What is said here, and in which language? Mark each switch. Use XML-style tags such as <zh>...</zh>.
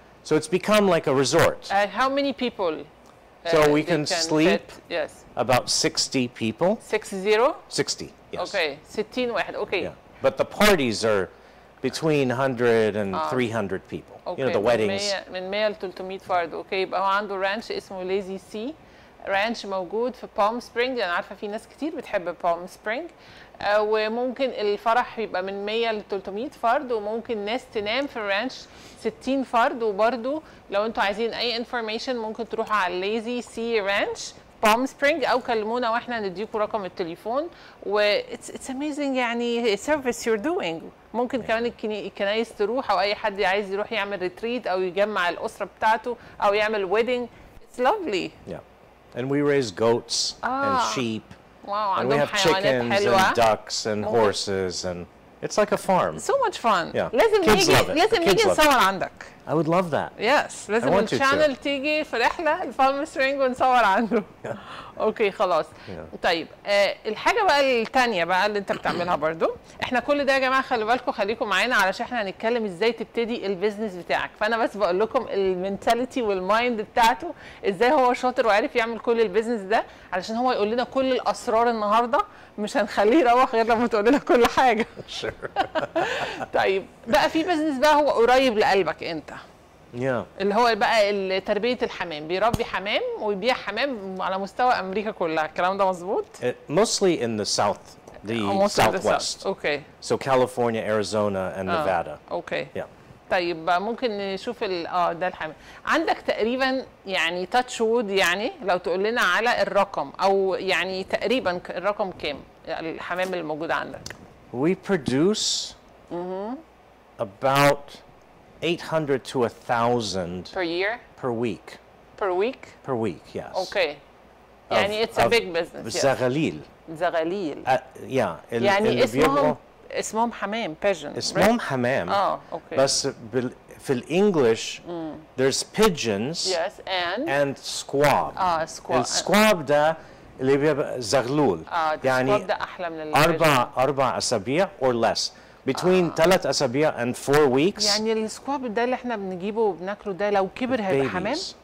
<en>So it's become like a resort. How many people? So we can sleep yes. about 60 people. 60, yes. Okay, 60 واحد. Okay. Yeah. But the parties are between 100 and 300 people. Okay. You know, the weddings.</en> <ar>من 100 ل 300 فرد. اوكي يبقى هو عنده رانش اسمه ليزي سي رانش موجود في بالم سبرينج. انا عارفه في ناس كتير بتحب بالم سبرينج. وممكن الفرح يبقى من 100 ل 300 فرد وممكن ناس تنام في الرانش 60 فرد. وبرده لو انتوا عايزين اي انفورميشن ممكن تروحوا على ليزي سي رانش بالم سبرينج او كلمونا واحنا نديكم رقم التليفون.</ar> <en>و it's amazing يعني service you're doing.</en> <ar>ممكن كمان الكنايس تروح او اي حد عايز يروح يعمل ريتريت او يجمع الاسره بتاعته او يعمل ويدنج.</ar> <en>It's lovely. Yeah. And we raise goats and sheep. Wow, and we have chickens and ducks and horses and it's like a farm. So much fun. Yeah.</en> <ar>لازم نيجي نصور عندك.</ar> <en>I would love that. Yes.</en> <ar>لازم الشانل تيجي في رحلة البالم سبرينج ونصور عنده. اوكي خلاص. طيب الحاجة بقى الثانية بقى اللي انت بتعملها برضو. احنا كل ده يا جماعة خلوا بالكم خليكم معانا علشان احنا هنتكلم ازاي تبتدي البيزنس بتاعك. فانا بس بقول لكم المينتاليتي والمايند بتاعته ازاي هو شاطر وعارف يعمل كل البيزنس ده علشان هو يقول لنا كل الاسرار النهارده. مش هنخليه يروح غير لما تقول لنا كل حاجة. طيب بقى في بيزنس بقى هو قريب لقلبك انت. اللي هو بقى تربية الحمام. بيربي حمام ويبيع حمام على مستوى أمريكا كلها. الكلام ده مظبوط؟</ar> <en>Mostly in the south, the southwest. Okay. So California, Arizona and Nevada. Okay. Yeah.</en> <ar>طيب ممكن نشوف ده الحمام. عندك تقريبا يعني تاتش وود يعني لو تقول لنا على الرقم أو يعني تقريبا الرقم كام الحمام اللي موجود عندك؟</ar> <en>We produce about 800 to 1,000 per year? Per week. Per week? Per week, yes. Okay. يعني it's a big business.</en> <ar>زغاليل. زغاليل.</ar> <en>Yeah.</en> <ar>يعني اسمهم حمام pigeon. اسمهم حمام.</ar> <en>okay.</en> <ar>بس في الإنجليش</ar> <en>there's pigeons. Yes and squab. squab.</en> <ar>السكواب ده اللي بيبقى زغلول. يعني السكواب ده أحلى من أربع أسابيع</ar> <en>or less. Between 3 أسابيع and 4 weeks.</en> <ar>يعني السكواب ده اللي احنا بنجيبه وبناكله ده لو كبر هيبقى حمام؟</ar>